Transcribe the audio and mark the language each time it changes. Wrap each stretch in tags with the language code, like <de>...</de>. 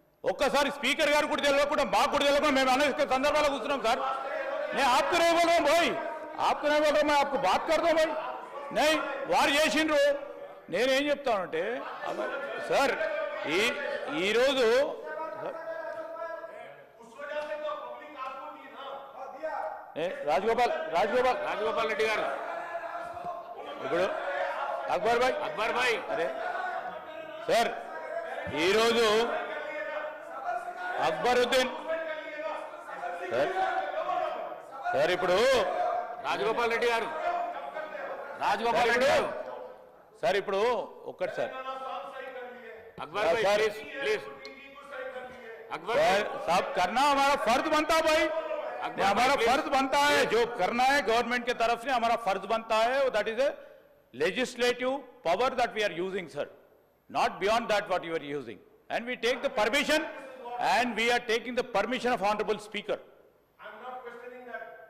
<te>ఒక్కసారి స్పీకర్ గారు కూడా తెలియకుండా మాకు కూడా తెలియకుండా మేము అనేక సందర్భాల్లో కూర్చున్నాం సార్. నేను</te> <hi>आपको नहीं बोल रहा हूं भाई, आपको नहीं बोल रहा, मैं आपको बात करता हूं भाई. नहीं</hi> <te>వారు చేసిండ్రు. నేనేం చెప్తానంటే సార్ ఈరోజు రాజగోపాల్ రెడ్డి గారు ఇప్పుడు అక్బర్ భాయ్ అరే సార్ ఈరోజు అక్బరుద్దీన్ సార్ ఇప్పుడు రాజగోపాల్ రెడ్డి గారు సార్ ఇప్పుడు ఒక్కటి సార్</te> <hi>अकबर भाई प्लीज अकबर साहब करना हमारा फर्ज बनता है भाई, हमारा फर्ज बनता है जो करना है गवर्नमेंट की तरफ से हमारा फर्ज बनता है.</hi> <en>That is a legislative power that we are using sir, not beyond that what you are using, and we take the permission and we are taking the permission of honorable speaker. I'm not questioning that.</en>